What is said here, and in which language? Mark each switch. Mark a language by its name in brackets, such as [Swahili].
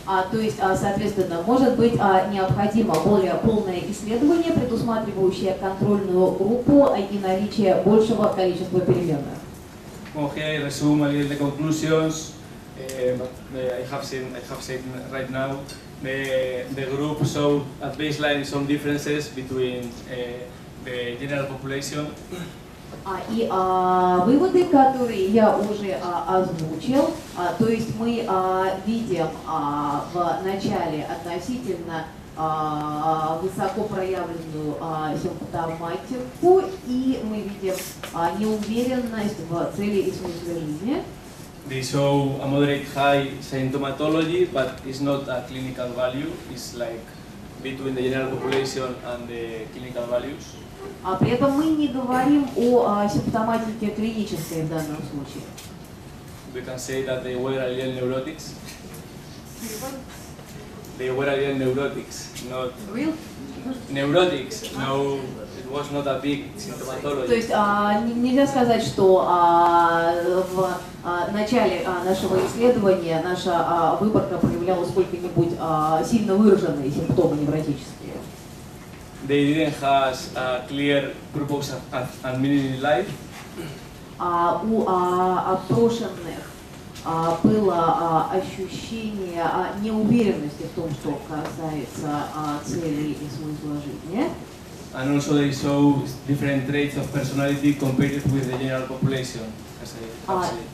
[Russian] То есть, соответственно, может быть необходимо более полное исследование, предусматривающее контрольную группу и наличие большего количества переменных. [English] Okay, resume a little the conclusions. I have said right now. The group showed at baseline some differences between the general population. [Russian] И выводы, которые я уже озвучил, то есть мы видим в начале относительно высоко проявленную симптоматику, и мы видим неуверенность в цели и смысле жизни. [English] They show a moderate high symptomatology, but it's not a clinical value. It's like between the general population and the clinical values. [Russian] При этом мы не говорим о симптоматике клинической в данном случае. [English] We can say that they were a little neurotics. They were a little neurotics, not Real? neurotics. No, it was not a big symptomatology. [Russian] То есть нельзя сказать, что в начале нашего исследования наша выборка проявляла сколько-нибудь сильно выраженные симптомы невротические. [English] They didn't have a clear purpose and meaning in life. [Russian] У опрошенных было ощущение неуверенности в том, что касается целей и смысла жизни. [English] And also they show different traits of personality compared with the general population, as I have said.